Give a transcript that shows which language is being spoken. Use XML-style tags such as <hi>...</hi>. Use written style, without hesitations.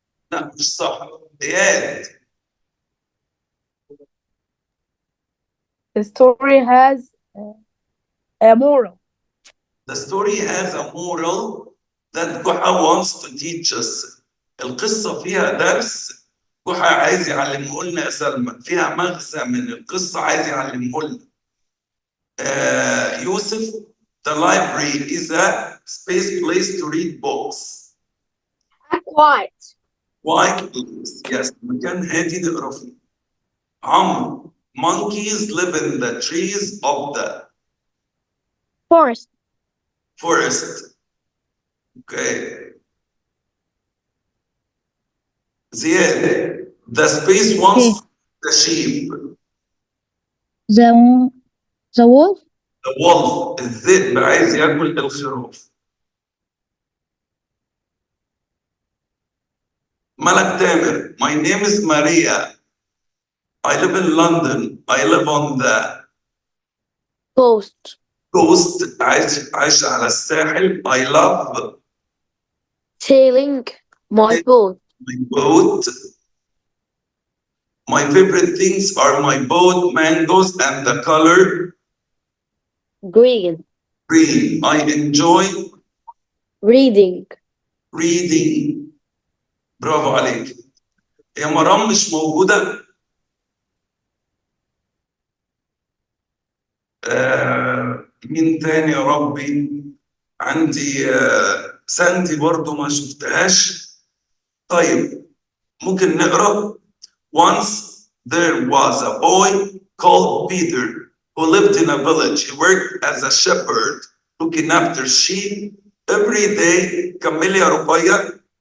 <ar>لا مش صح. إياد.</ar> <en>The story has a moral. The story has a moral that Juha wants to teach us.</en> <ar>القصة فيها درس جحا عايز يعلمه لنا يا سلمى، فيها مغزى من القصة عايز يعلمه لنا.</ar> <en>يوسف, the library is a space place to read books. Quiet. Quiet place, yes,</en> <ar>مكان هادي نقرا فيه.</ar> <en>عمرو, monkeys live in the trees of the Forest. forest. Okay. Ziad, the space wants the sheep. The wolf. The wolf,</en> <ar>الذئب عايز ياكل الخروف.</ar> <en>ملك تامر, my name is Maria. I live in London. I live on the Coast. coast.</en> <ar>عايش على الساحل.</ar> <en>I love Sailing my boat. my boat. My favorite things are my boat, mangoes, and the color Green. green. I enjoy Reading.</en> <ar>reading. برافو عليك. يا مرام مش موجودة. مين تاني يا ربي؟ عندي ساندي برضو ما شفتهاش. طيب ممكن نقرأ.</ar> <en>Once there was a boy called Peter who lived in a village. He worked as a shepherd looking after sheep. Every day,</en> <ar>كملي يا رقية.</ar>